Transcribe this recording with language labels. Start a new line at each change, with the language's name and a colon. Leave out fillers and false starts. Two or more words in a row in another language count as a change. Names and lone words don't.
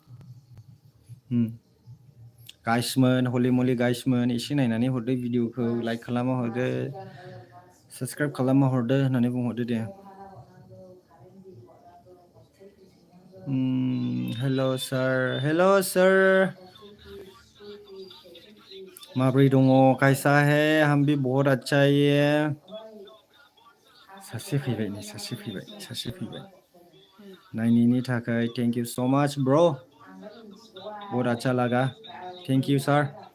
Bodo: गाइसमोन हलि मलि गाइसमोन एसे नायनानै हरदो भिडिअखौ लाइक खालामना हरदो साबस्क्राइब खालामना हरदो होननानै बुंहरदो दे
English: hello sir
Bodo: माब्रै दङ
Hindi: कैसा है हम भी बहुत अच्छा है
Bodo: सासे फैबाय नायनायनि थाखाय
English: thank you so much bro
Hindi: बहुत अच्छा लगा
English: thank you sir